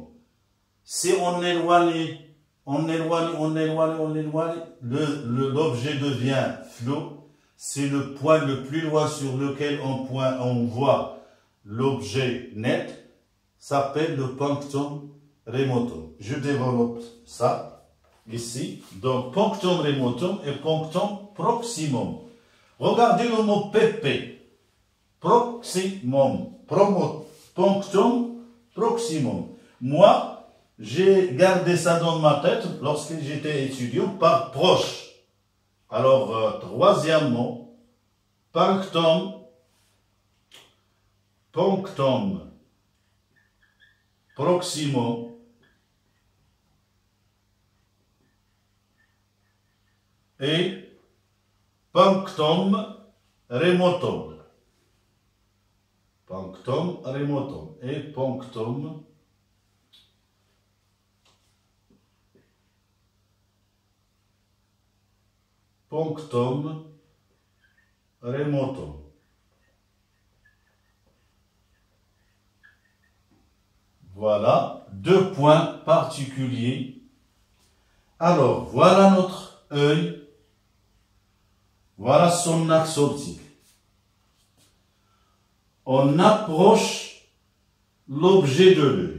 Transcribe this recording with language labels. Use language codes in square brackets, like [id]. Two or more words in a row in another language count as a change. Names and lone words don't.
[fr] Si on éloigne, l'objet devient flou. C'est le point le plus loin sur lequel on voit l'objet net, s'appelle le [la] punctum remotum. [fr] Je développe ça ici. Donc, [la] punctum remotum et punctum proximum. [fr] Regardez le mot PP. Proximum. [la] Punctum proximum. [fr] Moi, j'ai gardé ça dans ma tête lorsque j'étais étudiant par proche. Alors, troisièmement, [la] punctum proximum et punctum remotum. Punctum remotum et punctum remotum. [fr] Voilà, 2 points particuliers. Alors, voilà notre œil. Voilà son axe optique. On approche l'objet de l'œil.